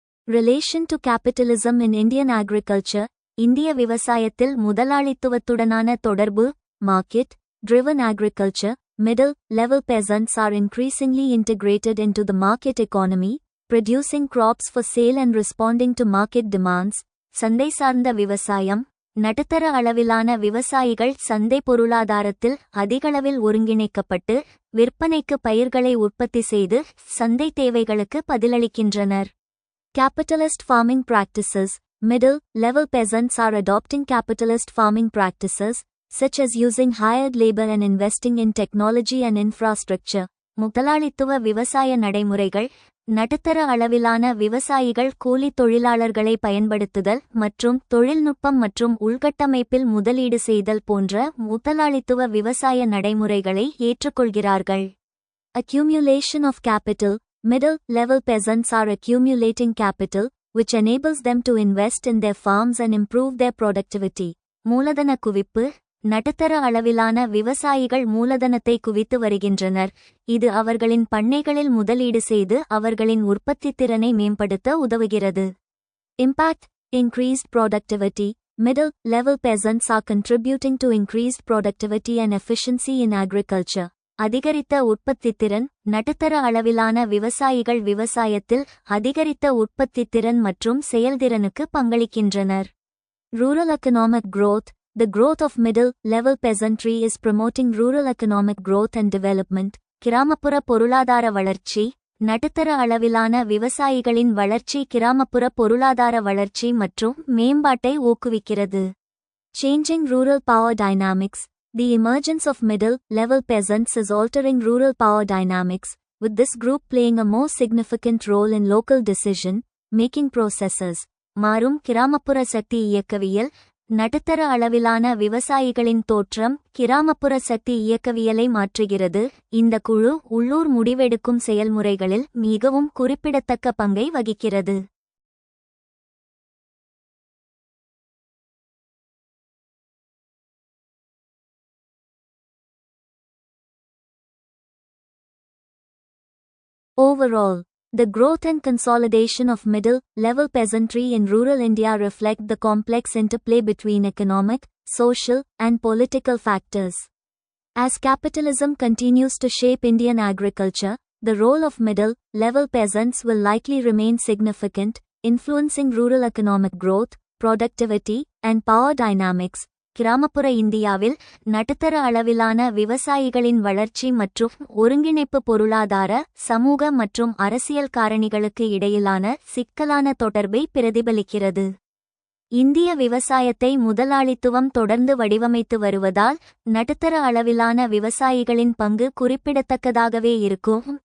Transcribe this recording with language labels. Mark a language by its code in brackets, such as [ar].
[en] Relation to capitalism in Indian agriculture. [ta] இந்திய விவசாயத்தில் முதலாளித்துவத்துடனான தொடர்பு. [en] Market-driven agriculture. Middle-level peasants are increasingly integrated into the market economy, producing crops for sale and responding to market demands. [ta] சந்தை சார்ந்த விவசாயம். நடுத்தர அளவிலான விவசாயிகள் சந்தை பொருளாதாரத்தில் அதிகளவில் ஒருங்கிணைக்கப்பட்டு விற்பனைக்கு பயிர்களை உற்பத்தி செய்து சந்தை தேவைகளுக்கு பதிலளிக்கின்றனர். [en] Capitalist farming practices. Middle-level peasants are adopting capitalist farming practices, such as using hired labor and investing in technology and infrastructure. [ta] முதலாளித்துவ விவசாய நடைமுறைகள் நடுத்தர அளவிலான விவசாயிகள் கூலி தொழிலாளர்களை பயன்படுத்துதல் மற்றும் தொழில்நுட்பம் மற்றும் உள்கட்டமைப்பில் முதலீடு செய்தல் போன்ற முதலாளித்துவ விவசாய நடைமுறைகளை ஏற்றுக்கொள்கிறார்கள். [en] Accumulation of capital. Middle-level peasants are accumulating capital, which enables them to invest in their farms and improve their productivity. [ta] மூலதன குவிப்பு. நடுத்தர அளவிலான விவசாயிகள் மூலதனத்தை குவித்து வருகின்றனர், இது அவர்களின் பண்ணைகளில் முதலீடு செய்து அவர்களின் உற்பத்தித்திறனை மேம்படுத்த உதவுகிறது. [en] Impact. Increased productivity. Middle-level peasants are contributing to increased productivity and efficiency in agriculture. [ta] அதிகரித்த உற்பத்தித்திறன். நடுத்தர அளவிலான விவசாயிகள் விவசாயத்தில் அதிகரித்த உற்பத்தித்திறன் மற்றும் செயல்திறனுக்கு பங்களிக்கின்றனர். [en] Rural economic growth. The growth of middle-level peasantry is promoting rural economic growth and development. [ta] கிராமப்புற பொருளாதார வளர்ச்சி. நடுத்தர அளவிலான விவசாயிகளின் வளர்ச்சி கிராமப்புற பொருளாதார வளர்ச்சி மற்றும் மேம்பாட்டை ஊக்குவிக்கிறது. [en] Changing rural power dynamics. The emergence of middle-level peasants is altering rural power dynamics, with this group playing a more significant role in local decision-making processes. [ta] மாறும் கிராமப்புற சக்தி இயக்கவியல். நடுத்தர அளவிலான விவசாயிகளின் தோற்றம் கிராமப்புற சக்தி இயக்கவியலை மாற்றுகிறது. இந்த குழு உள்ளூர் முடிவெடுக்கும் செயல்முறைகளில் மிகவும் குறிப்பிடத்தக்க பங்கை வகிக்கிறது. [en] Overall, the growth and consolidation of middle-level peasantry in rural India reflect the complex interplay between economic, social, and political factors. As capitalism continues to shape Indian agriculture, the role of middle-level peasants will likely remain significant, influencing rural economic growth, productivity, and power dynamics. [ta] கிராமப்புற இந்தியாவில் நடுத்தர அளவிலான விவசாயிகளின் வளர்ச்சி மற்றும் ஒருங்கிணைப்பு பொருளாதார, சமூக மற்றும் அரசியல் காரணிகளுக்கு இடையிலான சிக்கலான தொடர்பை பிரதிபலிக்கிறது. இந்திய விவசாயத்தை முதலாளித்துவம் தொடர்ந்து வடிவமைத்து வருவதால் நடுத்தர அளவிலான விவசாயிகளின் பங்கு குறிப்பிடத்தக்கதாகவே இருக்கும்.